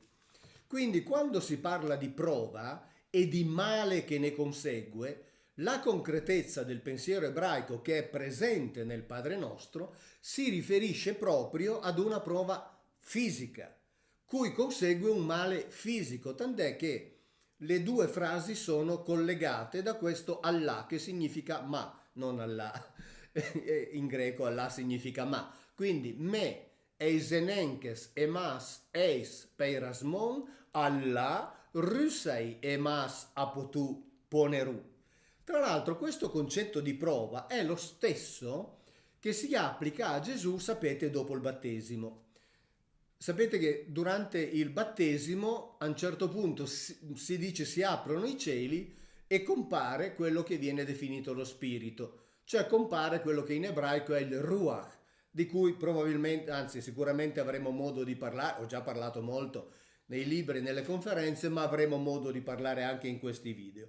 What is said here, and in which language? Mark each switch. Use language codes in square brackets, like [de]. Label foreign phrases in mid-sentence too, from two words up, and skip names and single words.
[it] Quindi quando si parla di prova e di male che ne consegue, la concretezza del pensiero ebraico che è presente nel Padre Nostro si riferisce proprio ad una prova fisica, cui consegue un male fisico, tant'è che le due frasi sono collegate da questo [el] αλλά, [it] che significa ma, non Allah. In greco Allah significa ma. [el] Quindi μη εισενέγκης ημάς εις πειρασμόν αλλά ρύσαι ημάς από του πονηρού. [it] Tra l'altro questo concetto di prova è lo stesso che si applica a Gesù, sapete, dopo il battesimo. Sapete che durante il battesimo a un certo punto si dice si aprono i cieli e compare quello che viene definito lo spirito, cioè compare quello che in ebraico è il ruach, di cui probabilmente, anzi sicuramente avremo modo di parlare, ho già parlato molto nei libri e nelle conferenze, ma avremo modo di parlare anche in questi video.